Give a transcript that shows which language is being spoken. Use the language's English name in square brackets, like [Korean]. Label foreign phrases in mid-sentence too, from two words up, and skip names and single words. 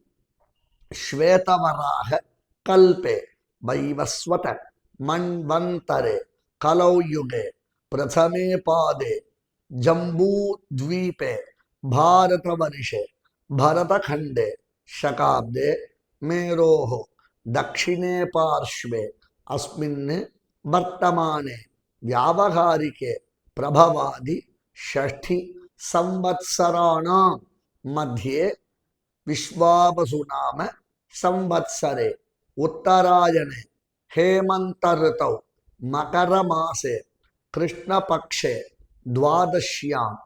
[Sanskrit] श्वेतवराह कल्पे वैवस्वत मन्वन्तरे कलौ युगे प्रथमे पादे जम्बूद्वीपे भारतवर्षे भरतखण्डे शकाब्दे मेरोः दक्षिणे पार्श्वे अस्मिन् वर्तमाने व्यावहारिके प्रभवादि 6 संवत्सराणां मध्ये विश्वावसु नाम संवत्सरे उत्तरायणे हेमंत ऋतौ मकरमासे कृष्णपक्षे द्वादश्यां